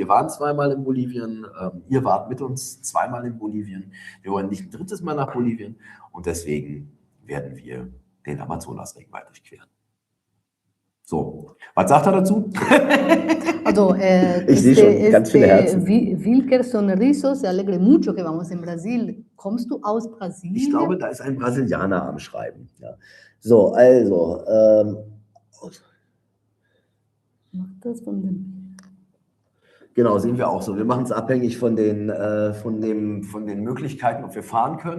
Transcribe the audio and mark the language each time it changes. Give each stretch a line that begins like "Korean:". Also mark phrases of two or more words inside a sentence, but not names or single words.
German: Wir waren 2-mal in Bolivien. Ihr wart mit uns 2-mal in Bolivien. Wir wollen nicht ein 3. Mal nach Bolivien. Und deswegen werden wir den Amazonas-Regenwald durchqueren. So, was sagt er dazu? Also, ich sehe schon ganz viele Herzen.
Spanish: Wilker Sonriso se alegre mucho que vamos en Brasil.
German: Kommst du aus Brasilien? Ich glaube, da ist ein Brasilianer am Schreiben. Ja. So, also. Macht das von dem. Genau, sehen wir auch so. Wir machen es abhängig von den Möglichkeiten, ob wir fahren können.